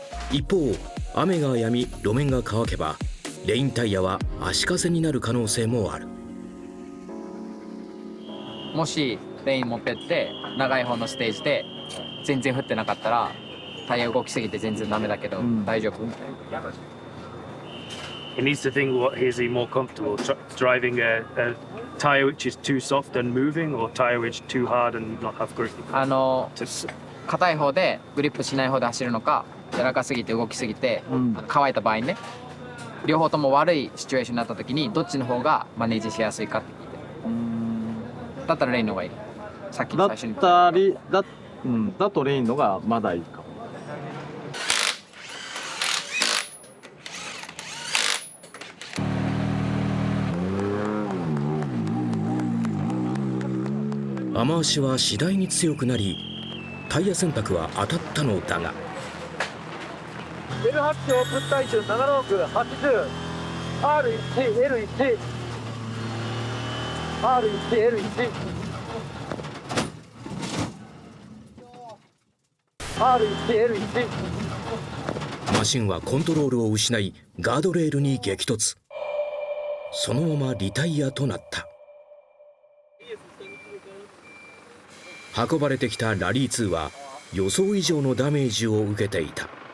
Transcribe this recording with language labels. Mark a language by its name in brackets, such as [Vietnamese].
[Japanese] 一方雨が止み路面が乾けばレインタイヤは足かせになる可能性もある。もしレイン持ってって長い方のステージで全然降ってなかったらタイヤ動きすぎて全然ダメだけど、大丈夫。 [English] He needs to think, what is he more comfortable driving a tire which is too soft and moving, or tire which is too hard and not have grip? [Japanese] 硬い方でグリップしない方で走るのか、柔らかすぎて動きすぎて、乾いた場合ね、両方とも悪いシチュエーションになった時にどっちの方がマネージしやすいかって聞いて。だったらレインの方がいい。さっき最初にだとレインのがまだいいかも。雨足は次第に強くなりタイヤ選択は当たったのだが L8 オープン体重7680 R1L1 R1L1 R1L1 マシンはコントロールを失いガードレールに激突。そのままリタイアとなった。運ばれてきたラリー2は予想以上のダメージを受けていた。